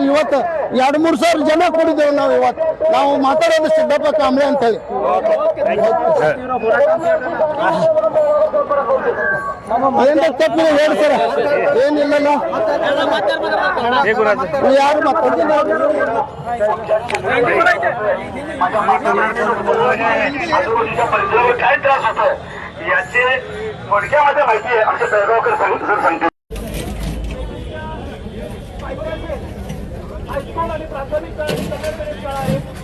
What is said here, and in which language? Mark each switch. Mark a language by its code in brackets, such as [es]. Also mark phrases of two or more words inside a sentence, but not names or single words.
[kn] ಇವತ್ತು 2-3 ಸಾವಿರ ಜನ ಕೂಡಿದ್ದೇವೆ ನಾವು. ಇವತ್ತು ನಾವು ಮಾತಾಡೋದು ಸಿದ್ದಪ್ಪ ಕಾಂಬ್ಳೆ ಅಂತ ಹೇಳಿ. ಏನ್ ತಪ್ಪು ಹೇಳಿ ಸರ್, ಏನಿಲ್ಲಲ್ಲ. ಯಾರು [mr] काय त्रास होतो याचे थोडक्यामध्ये माहिती आहे आमच्या बेळगावकर सांगतो. हायस्कूल आणि प्राथमिक शाळा आहे.